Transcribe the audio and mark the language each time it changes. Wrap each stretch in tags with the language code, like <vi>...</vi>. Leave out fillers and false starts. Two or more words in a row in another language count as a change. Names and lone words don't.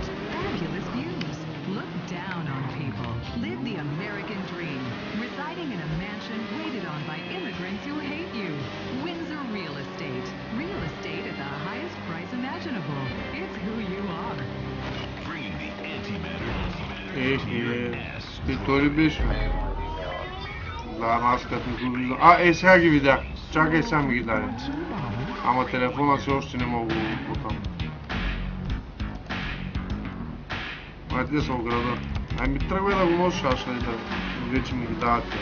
<en>Fabulous views. Look down on people. Live the American dream. Residing in a mansion waited on by immigrants who hate you. Windsor Real Estate. Real estate at the highest price imaginable. It's who you are. Bringing the antimatter.</en> <bg>Ти той ли беше? Да, аз като не го виждам. Сега ги видях. Чакай, сега ми ги даде. Ама телефона си още не мога да го бутам. Те са в града. Ми тръгвай да го носиш, аз ще да вече ми ги дават тя.</bg>